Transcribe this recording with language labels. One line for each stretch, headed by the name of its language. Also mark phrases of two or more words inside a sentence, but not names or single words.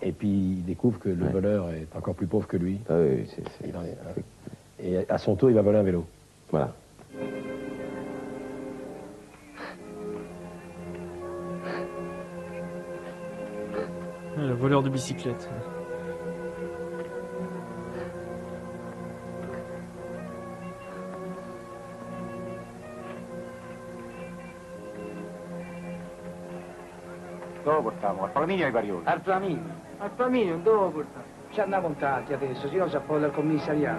French: Et puis il découvre que le Ouais. voleur est encore plus pauvre que lui. Ah oui, Il en est- Et à son tour, il va voler un vélo. voilà. Le voleur de bicyclette.
Italian: Dove portiamo? Al Flaminio ai Parioli? Al Flaminio? Al Flaminio, dove portare? Ci andiamo tanti adesso, se no si approda il commissariato.